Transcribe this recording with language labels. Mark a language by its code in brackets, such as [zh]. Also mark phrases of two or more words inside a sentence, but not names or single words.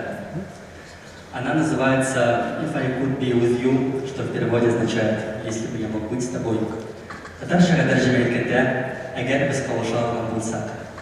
[ru] Она называется [en] «If I could be with you», [ru] что в переводе означает «Если бы я мог быть с тобой». [tt] Татарчага тәрҗемә иткәндә «Әгәр без кавыша алган булсак».